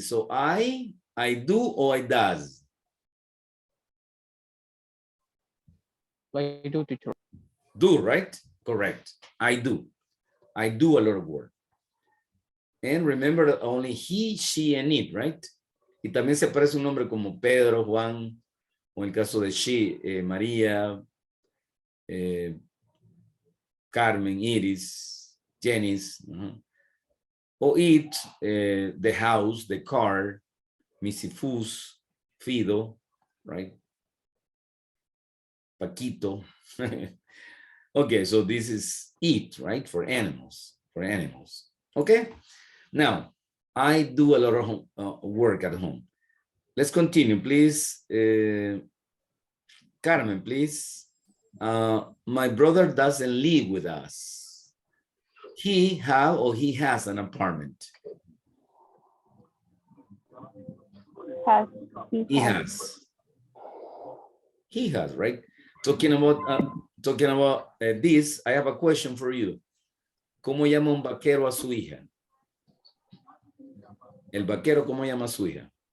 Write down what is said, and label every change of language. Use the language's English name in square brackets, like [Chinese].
[English] So I do or I does? I do, teacher. Do, right? Correct. I do. I do a lot of work. And remember that only he, she, and it, right? [Spanish] Y también se parece un nombre como Pedro, Juan, o en el caso de she, María, Carmen, Iris, Janice. [English] Or it, the house, the car, Missy Fus, Fido, right? Paquito. Okay, so this is it, right? For animals, Okay, now I do a lot of work at home. Let's continue, please. Carmen, please. My brother doesn't live with us. He has an apartment. He has, right? Talking about this, I have a question for you. [Spanish] ¿Cómo llama un vaquero a su hija? El vaquero, ¿cómo llama a su hija?